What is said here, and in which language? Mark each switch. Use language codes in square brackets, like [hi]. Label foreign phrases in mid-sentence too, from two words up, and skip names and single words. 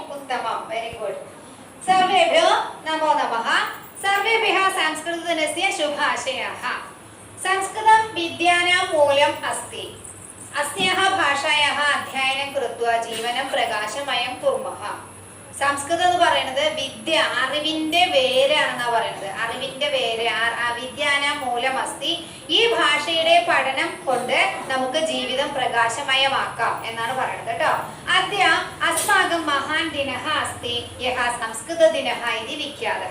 [sa] उत्तमं [en] very good [sa] सर्वेभ्यो नमो नमः सर्वेभ्यः संस्कृतदिनस्य शुभाशयाः संस्कृतं विद्यानां मूलम् अस्ति अस्याः भाषायाः अध्ययनं कृत्वा जीवनं प्रकाशमयं कुर्मः [ml] സംസ്കൃതം എന്ന് പറയുന്നത് വിദ്യ അറിവിന്റെ വേരാണെന്നാ പറയുന്നത് അറിവിന്റെ വേര് [sa] अविद्यान मूलमस्ति [ml] ഈ ഭാഷയുടെ പഠനം കൊണ്ട് നമുക്ക് ജീവിതം പ്രകാശമയമാക്കാം എന്നാണ് പറയുന്നത് കേട്ടോ [sa] अद्य अस्माकं महान् दिनः अस्ति यह संस्कृत दिनः इति विख्यातः